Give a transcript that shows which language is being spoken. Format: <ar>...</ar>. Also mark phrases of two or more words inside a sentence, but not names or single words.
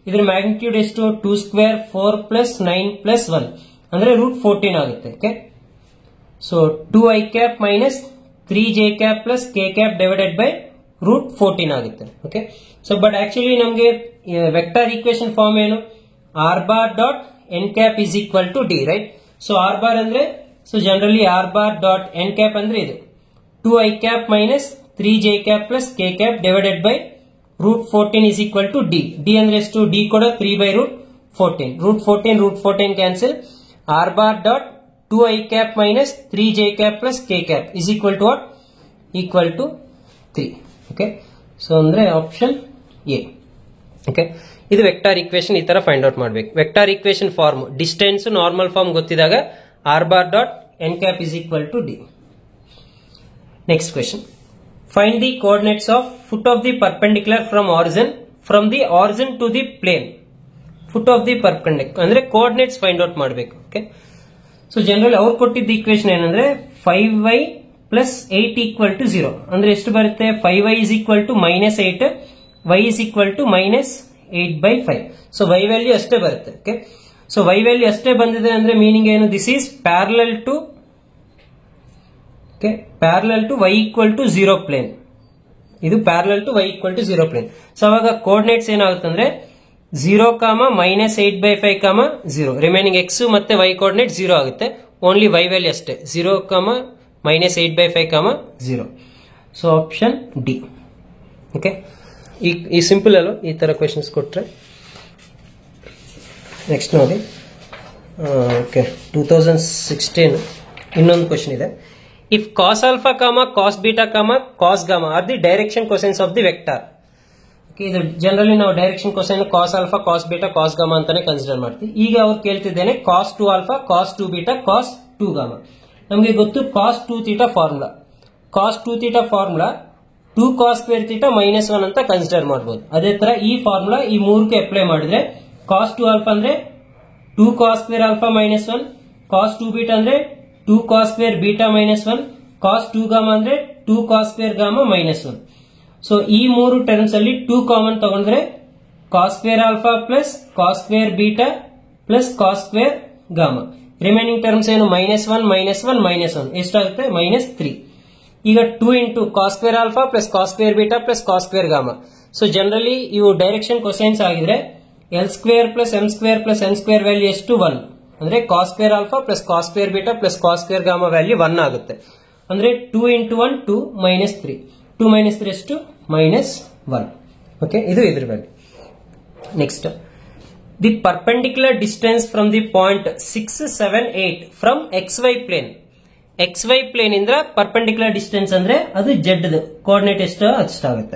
<kn>ಇದರ</kn> <en>ಮ್ಯಾಗ್ನಿಟ್ಯೂಡ್</en> <kn>ಎಷ್ಟು 2</kn> <en>square 4 plus 9 plus 1</en> <kn>ಅಂದ್ರೆ √14 ಆಗುತ್ತೆ.</kn> <en>okay, so 2i cap minus 3j cap plus k cap divided by √14 ಆಗುತ್ತೆ. okay, so but actually ನಮಗೆ vector equation form ಏನು, r bar dot n cap is equal to d, right? ಸೊ r bar ಅಂದ್ರೆ so generally r bar dot n cap</en> <kn>ಅಂದ್ರೆ ಇದು</kn> <en>2i cap minus 3j cap plus k cap divided by √14 is equal to d.</en> <kn>d ಅಂದ್ರೆ ಎಷ್ಟು, d ಕೂಡ</kn> <en>3 by √14 √14 cancel. r bar dot 2i cap minus 3j cap plus k cap is equal to what, equal to 3. okay, so ಅಂದ್ರೆ option A. ಓಕೆ, ಇದು vector equation</en> <kn>ಈ ತರ</kn> <en>find out ಮಾಡಬೇಕು. vector equation form distance normal form ಗೊತ್ತಿದಾಗ r bar dot n cap is equal to d. Next question, find the coordinates of foot of the perpendicular from the origin to the plane. Foot of the perpendicular ಅಂದ್ರೆ coordinates find out ಮಾಡಬೇಕು. okay, so general</en> <kn>ಅವ್ರು ಕೊಟ್ಟಿದ್ದ</kn> <en>ಈಕ್ವೇಶನ್ ಏನಂದ್ರೆ 5y plus 8 equal to 0</en> <kn>ಅಂದ್ರೆ ಎಷ್ಟು ಬರುತ್ತೆ,</kn> <en>5y is equal to minus 8, y is equal to minus 8 by 5. so y value</en> <kn>ಅಷ್ಟೇ ಬರುತ್ತೆ.</kn> <en>okay, so y value</en> <kn>ಅಷ್ಟೇ ಬಂದಿದೆ ಅಂದ್ರೆ</kn> <en>ಮೀನಿಂಗ್ ಏನು, this is parallel to y equal to 0 plane. ಇದು parallel to y equal to 0 plane. ಸೊ ಅವಾಗ ಕೋಆರ್ಡಿನೇಟ್ಸ್</en> <kn>ಏನಾಗುತ್ತೆ ಅಂದ್ರೆ</kn> <en>0, minus 8 by 5, 0. ರಿಮೈನಿಂಗ್ x</en> <kn>ಮತ್ತೆ y ಕೋಆರ್ಡಿನೇಟ್ 0 ಆಗುತ್ತೆ.</kn> <en>only y value ಅಷ್ಟೇ 0, minus 8 by 5, 0. so option D.</en> <kn>ಓಕೆ, ಈ ಸಿಂಪಲ್ ಅಲ್ಲ, ಈ ತರ ಕ್ವೆಶನ್ಸ್ ಕೊಟ್ರೆ. ನೆಕ್ಸ್ಟ್ ನೋಡಿ, ಓಕೆ 2016 ಇನ್ನೊಂದು ಕ್ವೆಶನ್ ಇದೆ.</kn> <en>if cos alpha, cos beta, cos gamma are the direction cosines of the vector.</en> <kn>ಇದು ಜನರಲಿ ನಾವು</kn> <en>direction cosine cos alpha, cos beta, cos gamma</en> <kn>ಅಂತಾನೆ ಕನ್ಸಿಡರ್ ಮಾಡ್ತೀವಿ. ಈಗ ಅವ್ರು ಕೇಳ್ತಿದ್ದೇನೆ</kn> <en>cos 2 alpha, cos 2 beta, cos 2 gamma. ನಮಗೆ ಗೊತ್ತು cos 2 theta ಫಾರ್ಮುಲಾ. cos 2 theta ಫಾರ್ಮುಲಾ 2 cos square theta minus 1 ಅಂತ ಕನ್ಸಿಡರ್ ಮಾಡಬಹುದು. ಅದೇ ತರ ಈ ಫಾರ್ಮುಲಾ ಈ ಮೂರಕ್ಕೆ ಅಪ್ಲೈ ಮಾಡಿದ್ರೆ cos 2 alpha ಅಂದ್ರೆ 2 cos square alpha minus 1, cos 2 beta ಅಂದ್ರೆ 2 cos square beta minus 1, cos 2 gamma ಅಂದ್ರೆ 2 cos square gamma minus 1. ಸೊ ಈ ಮೂರು ಟರ್ಮ್ಸ್ ಅಲ್ಲಿ 2 ಕಾಮನ್ ತಗೊಂಡ್ರೆ cos square alpha plus cos square beta plus cos square gamma.</en> <kn>ರಿಮೈನಿಂಗ್ ಟರ್ಮ್ಸ್ ಏನು, -1 -1 -1 ಎಷ್ಟಾಗುತ್ತೆ, -3.</kn> <en>ಈಗ 2 into cos square alpha plus cos square beta plus cos square gamma. ಸೊ ಜನರಲಿ ಇವು ಡೈರೆಕ್ಷನ್ ಕೊಸೈನ್ಸ್ ಆಗಿದ್ರೆ L square plus M square plus N square ವ್ಯಾಲ್ಯೂ ಎಷ್ಟು 1 ಅಂದ್ರೆ cos square alpha plus cos square beta plus cos square gamma ವ್ಯಾಲ್ಯೂ 1 ಆಗುತ್ತೆ.</en> <kn>ಅಂದ್ರೆ 2 into 1 2 -3, 2 - 3 ಎಷ್ಟು -1. ಓಕೆ, ಇದು ಇದ್ರ ವ್ಯಾಲ್ಯೂ.</kn> <en>next, the perpendicular distance from the point 6, 7, 8 from XY plane. XY plane</en> <kn>ಇಂದ</kn> <en>perpendicular distance</en> <kn>ಅಂದ್ರೆ ಅದು</kn> <en>z coordinate</en> <kn>ಎಷ್ಟು ಅಷ್ಟಾಗುತ್ತೆ.</kn>